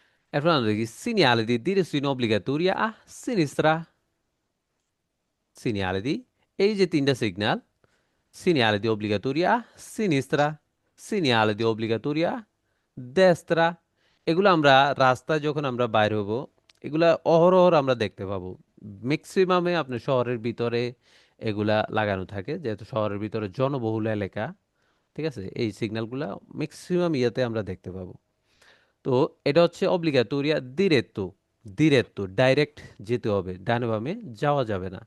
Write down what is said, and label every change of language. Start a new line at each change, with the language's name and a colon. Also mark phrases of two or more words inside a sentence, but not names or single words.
Bangla: এরপর আমরা দেখি
Italian: segnale di direzione obbligatoria a sinistra, segnale di,
Bangla: এই যে তিনটা সিগন্যাল,
Italian: segnale di obbligatoria a sinistra, segnale di obbligatoria a destra,
Bangla: এগুলো আমরা রাস্তায় যখন আমরা বাইর হব, এগুলা অহরহ আমরা দেখতে পাবো। ম্যাক্সিমামে আপনার শহরের ভিতরে এগুলা লাগানো থাকে, যেহেতু শহরের ভিতরে জনবহুল এলাকা। ঠিক আছে, এই সিগন্যালগুলা ম্যাক্সিমাম ইয়েতে আমরা দেখতে পাবো। তো এটা হচ্ছে
Italian: obbligatoria diretto, diretto
Bangla: ডাইরেক্ট যেতে হবে, ডানে বামে যাওয়া যাবে না।